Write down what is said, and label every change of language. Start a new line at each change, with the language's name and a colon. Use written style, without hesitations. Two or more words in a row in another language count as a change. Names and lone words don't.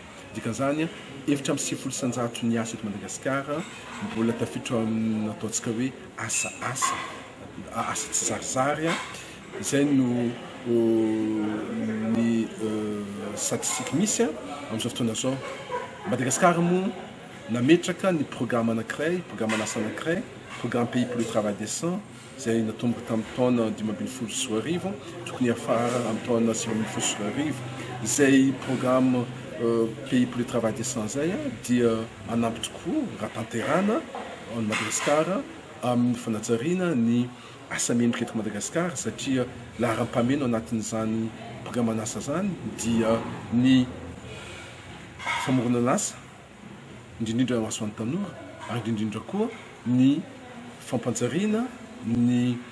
Malagasy: Dikan'izany efitra amin'ny 900 ny asa eto Madagasikara mbola tafiditra amin'ny ataontsika hoe asa tsy zarizary. Izay no ny statistique misy amin'izao fotoana zao. Madagasikara moa nametraka ny programme anankiray, programme an'asa anankiray,
French: programme pays pour le travail décent
Malagasy: izay natomboka tamin'ny taona 2012 tokony afara amin'ny taona 2012. Izay
French: programme pays pour le travail décent
Malagasy: zay dia manampy tokoa raha tanterana ao Madagasikara amin'ny fanajariana ny asa mendrika eto Madagasikara satria laharam-pameno anatin'izany programme an'asa zany dia ny famorona asa indrindrindra masoan'ny tanora ary indrindrindra koa ny fampanjariana ny